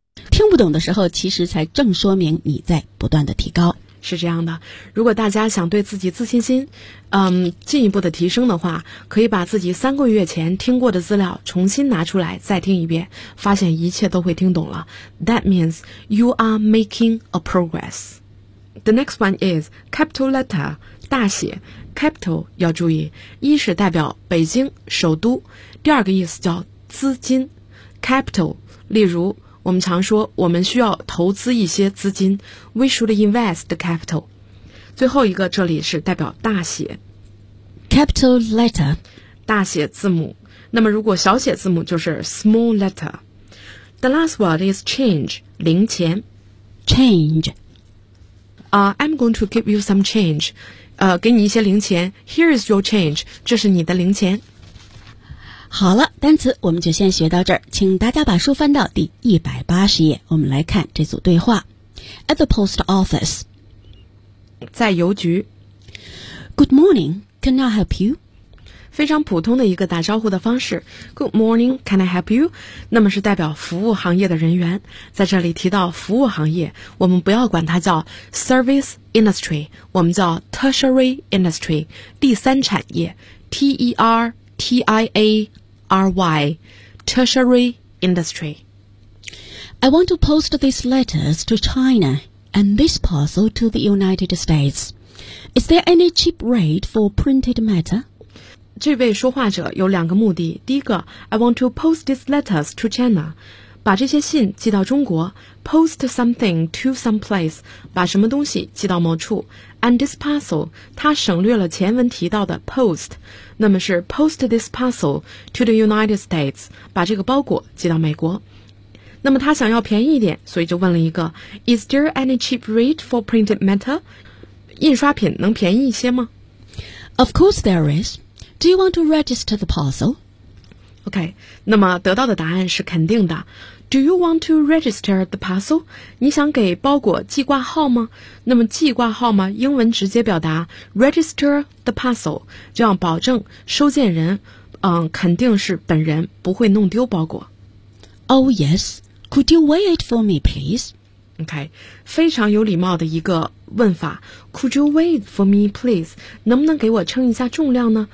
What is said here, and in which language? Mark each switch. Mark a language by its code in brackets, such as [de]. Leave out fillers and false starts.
[zh] 听不懂的时候其实才正说明你在不断的提高。是这样的，如果大家想对自己自信心进一步的提升的话，可以把自己三个月前听过的资料重新拿出来再听一遍，发现一切都会听懂了。 [en] That means you are making a progress. The next one is capital letter, [zh] 大写 capital 要注意，一是代表北京首都，第二个意思叫资金 capital。例如我们常说我们需要投资一些资金， [en] We should invest the capital。 [zh] 最后一个这里是代表大写 [en] capital letter， [zh] 大写字母。那么如果小写字母就是 small letter。 [en] The last word is change， 零钱 change。 I'm going to give you some change， [zh] 给你一些零钱， [en] Here is your change， [zh] 这是你的零钱。好了，单词我们就先学到这儿，请大家把书翻到第180页，我们来看这组对话。 [en] At the post office， [zh] 在邮局。 [en] Good morning, can I help you？ [zh] 非常普通的一个打招呼的方式， [en] Good morning, can I help you？ [zh] 那么是代表服务行业的人员。在这里提到服务行业，我们不要管它叫 service industry， 我们叫 tertiary industry， 第三产业， T-E-R-T-I-A-R-Y, tertiary industry. [en] I want to post these letters to China and this parcel to the United States. Is there any cheap rate for printed matter? [zh] 这位说话者有两个目的，第一个 [en] I want to post these letters to China， [zh] 把这些信寄到中国， [en] post something to some place， [zh] 把什么东西寄到某处。 [en] And this parcel， [zh] 他省略了前文提到的 post， 那么是 [en] post this parcel to the United States， [zh] 把这个包裹寄到美国。那么他想要便宜一点，所以就问了一个 [en] Is there any cheap rate for printed matter？ [zh] 印刷品能便宜一些吗？ [en] Of course there is. Do you want to register the parcel？ [zh] OK， 那么得到的答案是肯定的。 [en] Do you want to register the parcel? [zh] 你想给包裹记挂号吗？那么记挂号吗？英文直接表达 register the parcel， 就要保证收件人肯定是本人，不会弄丢包裹。 [en] Oh yes, could you weigh it for me, please? [zh] OK， 非常有礼貌的一个问法。 [en] Could you weigh it for me, please? [zh] 能不能给我称一下重量呢？